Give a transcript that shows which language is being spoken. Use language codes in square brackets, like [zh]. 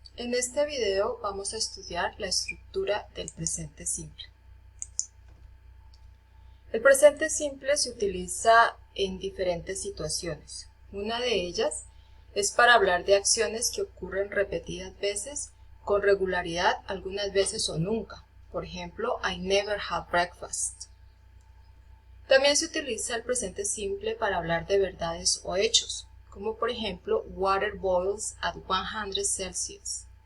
[es] En este video vamos a estudiar la estructura del presente simple. El presente simple se utiliza en diferentes situaciones. Una de ellas es para hablar de acciones que ocurren repetidas veces, con regularidad, algunas veces o nunca. Por ejemplo, [en] I never had breakfast. [es] También se utiliza el presente simple para hablar de verdades o hechos, como por ejemplo, [en] water boils at 100 Celsius.